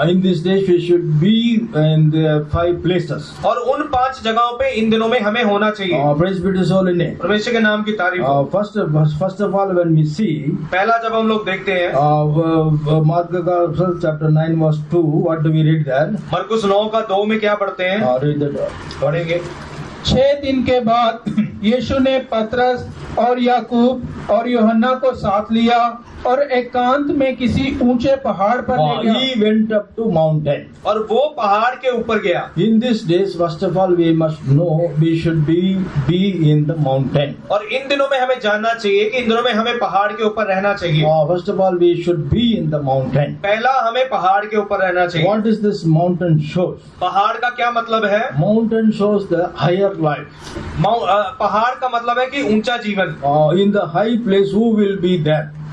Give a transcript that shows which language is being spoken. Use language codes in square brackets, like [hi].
[en] In these days, we should be in the 5 places. [hi] और उन 5 जगहों पे इन दिनों में हमें होना चाहिए। [en] Praise be to His holy name. [hi] परमेश्वर के नाम की तारीफ हो। [en] First of all, when we see, [hi] पहला जब हम लोग देखते हैं [en] Mark chapter 9 verse 2, what do we read there? [hi] मरकुस 9 का 2 में क्या पढ़ते हैं? [en] Read that. [hi] पढ़ेंगे। 6 दिन के बाद यीशु ने पतरस और याकूब और यूहन्ना को साथ लिया और एकांत में किसी ऊंचे पहाड़ पर ले गया। [en] He went up to mountain. [hi] और वो पहाड़ के ऊपर गया। [en] In these days, first of all, we must know we should be in the mountain. [hi] और इन दिनों में हमें जानना चाहिए कि इन दिनों में हमें पहाड़ के ऊपर रहना चाहिए। [en] First of all, we should be in the mountain. [hi] पहला हमें पहाड़ के ऊपर रहना चाहिए। [en] What is this mountain shows? [hi] पहाड़ का क्या मतलब है? [en] Mountain shows the higher life. [hi] पहाड़ का मतलब है कि ऊंचा जीवन। [en] In the high place, who will be there?